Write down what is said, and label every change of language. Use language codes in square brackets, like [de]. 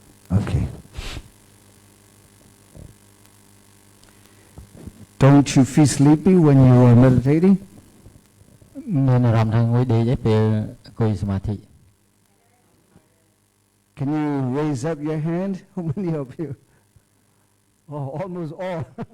[en] Okay. Don't you feel sleepy when you are meditating? [km] មានអារម្មណ៍ថាងុយដេកឯពេលអង្គុយសមាធិ [en] Can you raise up your hand? How many of you? Oh, almost all.